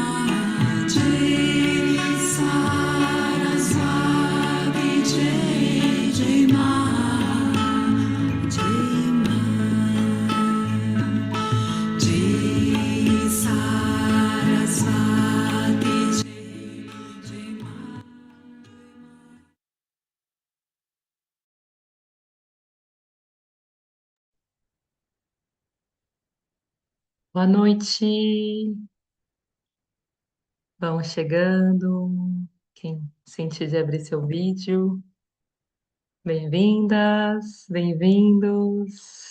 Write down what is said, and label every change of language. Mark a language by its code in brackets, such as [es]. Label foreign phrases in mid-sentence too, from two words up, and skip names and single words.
[hi] जय सरस्वती जय जय माँ. जय माँ जय सरस्वती जय माँ. [pt] Boa noite, vamos chegando. Quem sentir de abrir seu vídeo, bem-vindas, bem-vindos.